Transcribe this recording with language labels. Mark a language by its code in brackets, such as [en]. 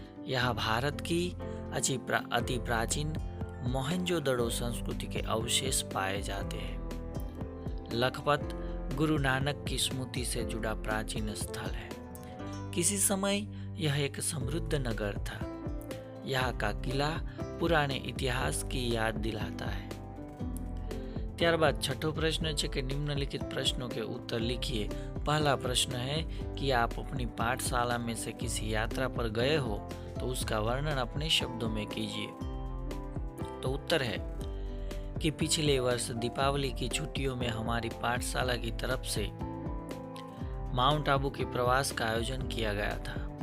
[hi] यह भारत की अति प्राचीन मोहनजोदड़ो संस्कृति के अवशेष पाए जाते हैं। लखपत गुरु नानक की स्मृति से जुड़ा प्राचीन स्थल है। किसी समय यह एक समृद्ध नगर था। यहाँ का किला पुराने इतिहास की याद दिलाता है। [gu] ત્યારબાદ છઠ્ઠો પ્રશ્ન છે કે નિમ્નલિખિત [hi] प्रश्नों के उत्तर लिखिए। पहला प्रश्न है कि आप अपनी पाठशाला में से किसी यात्रा पर गए हो तो उसका वर्णन अपने शब्दों में कीजिए। तो उत्तर है कि पिछले वर्ष दीपावली की छुट्टियों में हमारी पाठशाला की तरफ से माउंट आबू के प्रवास का आयोजन किया गया था।